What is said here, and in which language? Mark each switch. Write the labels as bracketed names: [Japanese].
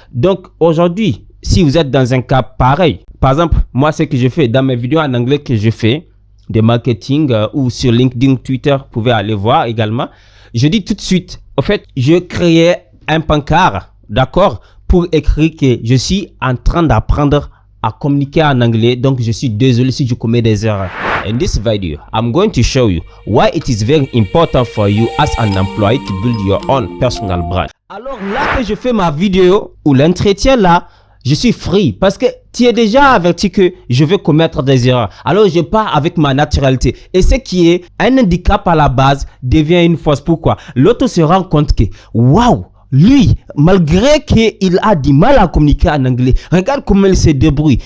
[French] Donc aujourd'hui, si vous êtes dans un cas pareil, par exemple, moi ce que je fais dans mes vidéos en anglais que je fais, de marketing ou sur LinkedIn, Twitter, vous pouvez aller voir également. Je dis tout de suite, en fait, je créais un pancart, d'accord, pour écrire que je suis en train d'apprendre à communiquer en anglais, donc je suis désolé si je commets des erreurs. [English] In this video, I'm going to show you why it is very important for you as an employee to build your own personal brand. [French] Alors là que je fais ma vidéo ou l'entretien là, je suis free parce que tu es déjà averti que je vais commettre des erreurs. Alors je pars avec ma naturalité. Et ce qui est un handicap à la base devient une force. Pourquoi? L'autre se rend compte que, waouh, lui, malgré qu'il a du mal à communiquer en anglais, regarde comment il se débrouille.